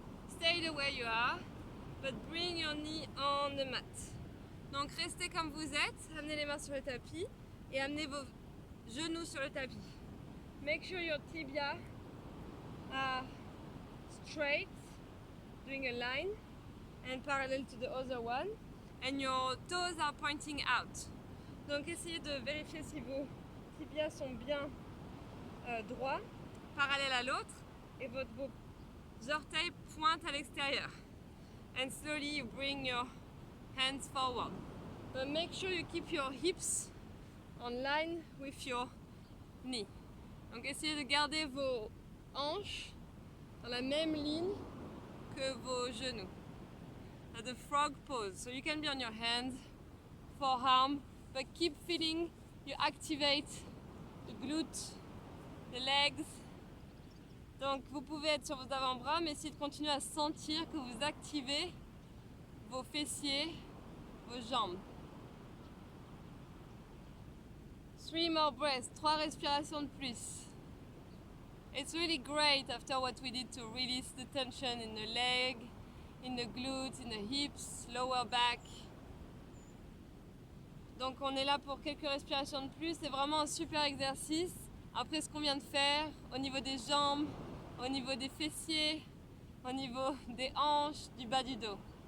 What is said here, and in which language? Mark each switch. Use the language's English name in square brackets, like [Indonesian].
[English] Stay the way you are, but bring your knee on the mat. [French] Donc restez comme vous êtes. Amenez les mains sur le tapis et amenez vos genoux sur le tapis. [English] Make sure your tibia are straight, doing a line, and parallel to the other one. And your toes are pointing out. [French] Donc essayez de vérifier si vos tibias sont bien droits, parallèles à l'autre, et vos orteils pointent à l'extérieur. [English] And slowly you bring your hands forward. But make sure you keep your hips on line with your knee. [French] Donc essayez de garder vos hanches dans la même ligne que vos genoux. [English] At the frog pose. So you can be on your hands, forearm, but keep feeling you activate the glutes, the legs. [French] Donc vous pouvez être sur vos avant-bras, mais essayez de continuer à sentir que vous activez vos fessiers, vos jambes. [English] 3 more breaths, [French] 3 respirations de plus. [English] It's really great after what we did to release the tension in the leg, in the glutes, in the hips, lower back. [French] Donc on est là pour quelques respirations de plus. C'est vraiment un super exercice après ce qu'on vient de faire au niveau des jambes, au niveau des fessiers, au niveau des hanches, du bas du dos.